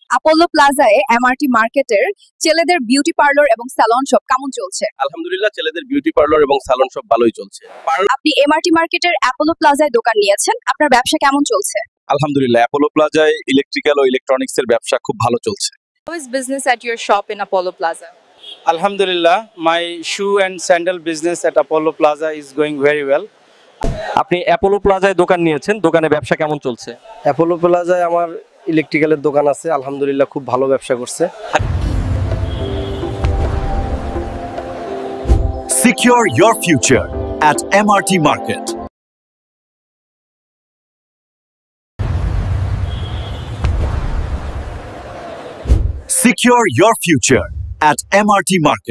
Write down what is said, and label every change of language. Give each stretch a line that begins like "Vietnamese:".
Bangla: Apollo প্লাজায় MRT মার্কেটের ছেলেদের বিউটি পার্লার এবং স্যালন শপ কেমন চলছে? আলহামদুলিল্লাহ, ছেলেদের বিউটি পার্লার এবং সালন সব ভালোই চলছে। আপনি এমআরটি মার্কেটের অ্যাপোলো প্লাজায় দোকান নিয়েছেন, আপনার ব্যবসা কেমন চলছে? আলহামদুলিল্লাহ, অ্যাপোলো প্লাজায় ইলেকট্রিক্যাল ও ইলেকট্রনিক্স এর ব্যবসা খুব ভালো চলছে।
English: How is business at your shop in Apollo Plaza? আলহামদুলিল্লাহ, my shoe and sandal business at Apollo Plaza is going very well.
Bangla: আপনি অ্যাপোলো প্লাজায় দোকান নিয়েছেন, দোকানে ব্যবসা কেমন চলছে? অ্যাপোলো প্লাজায় আমার ইলেকট্রিক্যালের দোকান আছে, আলহামদুলিল্লাহ খুব ভালো ব্যবসা করছে।
English: Secure your future at MRT Market. Secure your future at MRT Market.